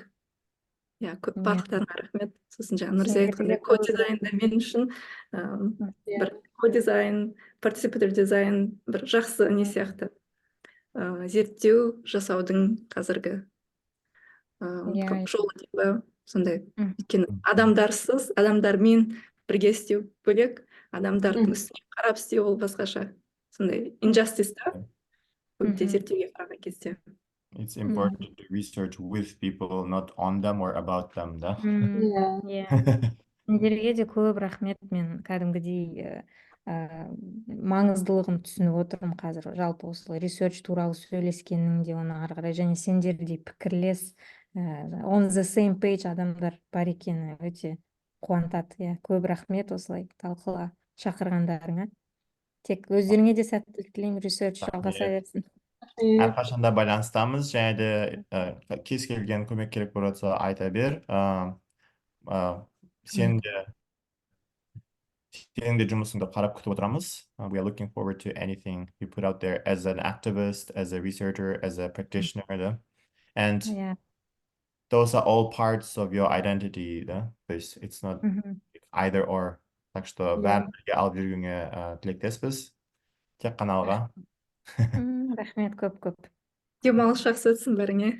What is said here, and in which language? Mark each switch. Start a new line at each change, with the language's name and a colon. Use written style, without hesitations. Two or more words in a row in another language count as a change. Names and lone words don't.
Kazakh: иә барлықтарыңа рахмет. Сосын жаңа Нұрзия айтқандай, код-дизайн да мен үшін бір код-дизайн, парticipatory дизайн бір жақсы не сияқты зерттеу жасаудың қазіргі жолы деп па, сондай. Өйткені адамдармен бірге істеу бөлек, адамдардың үстіне қарап істеу ол басқаша. Сондай injustice да, көбінде зерттеуге қараған кезде.
English: It's important to do research with people, not on them or about them,
Kazakh: да? Иә. Сендерге де көп рахмет. Мен кәдімгідей маңыздылығын түсініп отырмын қазір. Жалпы осылай ресерч туралы сөйлескеніңде оны ары қарай, және сендердей пікірлес
English: on the same page
Kazakh: адамдар бар екені өте қуантады. Иә, көп рахмет осылай талқыға шақырғандарыңа. Тек өздеріңе де сәттілік тілеймін, ресерч жалғаса берсін. Әрқашанда байланыстамыз, және де кез келген көмек керек болып жатса айта бер. Сенің де жұмысыңды қарап күтіп отырамыз.
English: We are looking forward to anything you put out there as an activist, as a researcher, as a practitioner, да? And those are all parts of your identity,
Kazakh: да?
Russian: То есть
English: it's not either or.
Russian: Так что
Kazakh: бәрін бірге алып жүргенге тілектеспіз. Тек қана алға. Рахмет көп. Демалыс жақсы өтсін бәріңе.